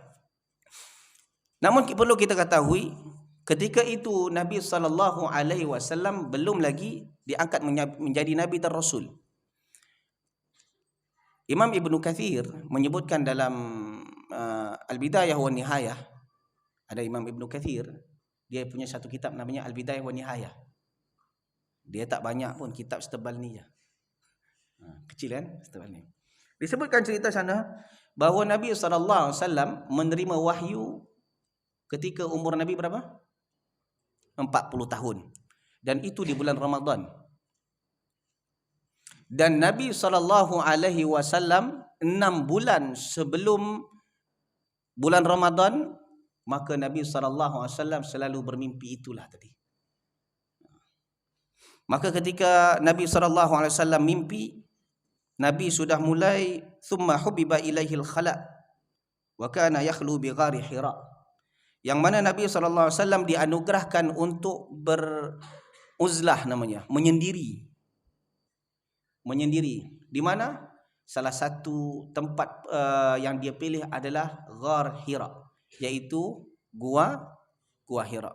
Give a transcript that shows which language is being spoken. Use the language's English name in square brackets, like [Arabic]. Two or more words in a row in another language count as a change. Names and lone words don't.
[Malay] Namun perlu kita ketahui, ketika itu Nabi SAW belum lagi diangkat menjadi Nabi dan Rasul. Imam Ibn Kathir menyebutkan dalam Al-Bidayah wa Nihayah. Ada Imam Ibn Kathir, dia punya satu kitab namanya Al-Bidayah wa Nihayah. Dia tak banyak pun, kitab setebal ni je. Kecil kan, setebal ni. Disebutkan cerita sana bahawa Nabi SAW menerima wahyu ketika umur Nabi berapa? 40 tahun. Dan itu di bulan Ramadan. Dan Nabi SAW 6 bulan sebelum bulan Ramadan, maka Nabi SAW selalu bermimpi itulah tadi. Maka ketika Nabi SAW mimpi, Nabi sudah mulai [Arabic] ثم حبب إليه الخلاء وكان يخلو بغار حراء. [Malay] Yang mana Nabi SAW dianugerahkan untuk beruzlah namanya, menyendiri. Di mana? Salah satu tempat yang dia pilih adalah Ghar Hira, iaitu Gua Hira.